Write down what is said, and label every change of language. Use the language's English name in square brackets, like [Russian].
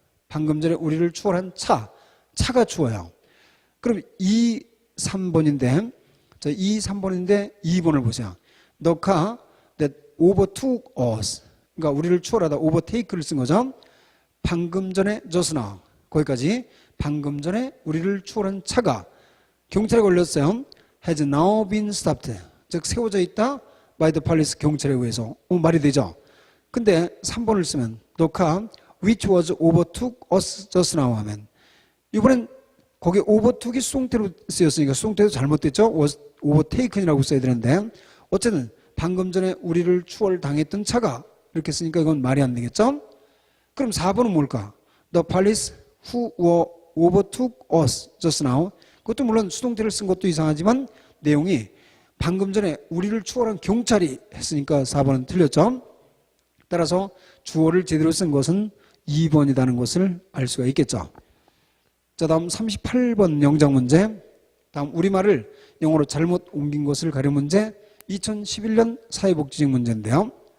[Korean] 방금 전에 우리를 추월한 차가 주어요. 그럼 2, 3번인데, 자, 2, 3번인데 2번을 보세요. [English] The car that overtook us, [Korean] 그러니까 우리를 추월하다 overtake를 쓴 거죠. 방금 전에 [English] just now, [Korean] 거기까지 방금 전에 우리를 추월한 차가 경찰에 걸렸어요. [English] has now been stopped, [Korean] 즉 세워져 있다 [English] by the police, [Korean] 경찰에 의해서. 말이 되죠. 근데 3번을 쓰면 [English] the car which was overtook us just now [Korean] 하면, 이번엔 거기에 overtook이 수동태로 쓰였으니까 수동태도 잘못됐죠. [English] was overtaken [Korean] 이라고 써야 되는데 어쨌든 방금 전에 우리를 추월당했던 차가, 이렇게 쓰니까 이건 말이 안 되겠죠. 그럼 4번은 뭘까? [English] The police who were overtook us just now. [Korean] 그것도 물론 수동태를 쓴 것도 이상하지만 내용이 방금 전에 우리를 추월한 경찰이 했으니까 4번은 틀렸죠. 따라서 주어를 제대로 쓴 것은 2번이라는 것을 알 수가 있겠죠. 자, 다음 38번 영장 문제. 다음 우리말을 영어로 잘못 옮긴 것을 가려 문제, 2011년 사회복지직 문제인데요.